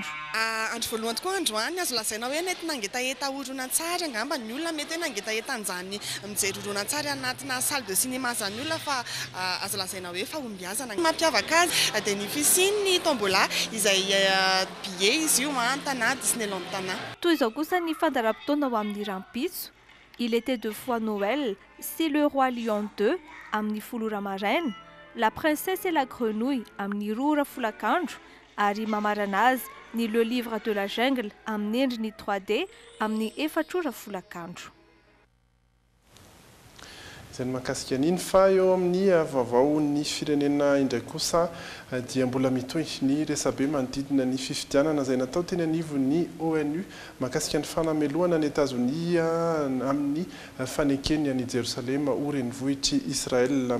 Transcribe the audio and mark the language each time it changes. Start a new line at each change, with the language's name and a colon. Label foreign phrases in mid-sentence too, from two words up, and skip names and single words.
Malagasy: Andro voalohany tokoa androany azo lazaina hoe nety nangetaeta horonan-tsary angamba ny olona mety hoe nangetaeta an'izany mijery horonan-tsary anatina
French: salle de cinéma
Malagasy: zany olona fa azo lazaina hoe fahombiazana. Mampiavaka azy dia ny fisiany tombola izay billet izy io tana Disneyland tana. Toy izao kosa ny fandaram-potoana ao amin'ny rampitso. Il était 2 fois Noël, c'est le roi lion 2 amin'ny 10 ora maraina, la princesse et la grenouille amin'ny 2 ora folakandro ary mamarana azy ny le livre de la jungle amin'ny endriny 3D amin'ny 4 ora folakandro. Izany mahakasika an'iny fa eo amin'ny vaovao ny firenena indray kosa dia mbola mitohy ny resabe manodidina ny fifidianana izay natao teny anivon'ny ONU mahakasika ny fanamelohana ny États-Unis amin'ny fanekeny any Jerosalema ho renivohitry Israel.